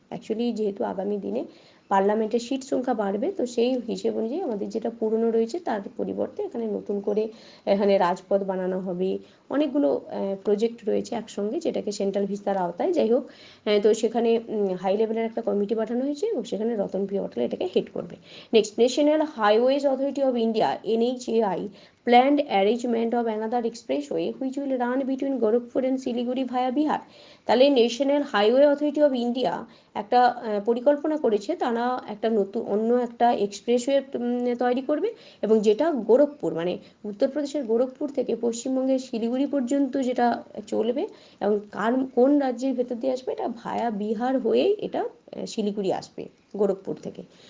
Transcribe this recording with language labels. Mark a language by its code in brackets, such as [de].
[bn] Actually যেহেতু আগামী দিনে পার্লামেন্টের সিট সংখ্যা বাড়বে, তো সেই হিসেব অনুযায়ী আমাদের যেটা পুরনো রয়েছে তার পরিবর্তে এখানে নতুন করে এখানে রাজপথ বানানো হবে, অনেকগুলো প্রজেক্ট রয়েছে একসঙ্গে, যেটাকে সেন্ট্রাল ভিস্তার আওতায়। যাই হোক, তো সেখানে হাই লেভেলের একটা কমিটি পাঠানো হয়েছে, এবং সেখানে রতন পি ওয়াটাল এটাকে হেড করবে। [en] Next, national highways authority of India NHAI planned arrangement of another expressway which will run between Gorakhpur and Siliguri via Bihar। [bn] তাহলে national highway authority of India একটা পরিকল্পনা করেছে, তারা একটা অন্য একটা এক্সপ্রেসওয়ে তৈরি করবে, এবং যেটা গোরখপুর মানে উত্তরপ্রদেশের গোরখপুর থেকে পশ্চিমবঙ্গের শিলিগুড়ি পর্যন্ত যেটা চলবে, এবং কোন রাজ্যের ভেতর দিয়ে আসবে, এটা ভায়া বিহার হয়েই এটা শিলিগুড়ি আসবে গোরখপুর থেকে।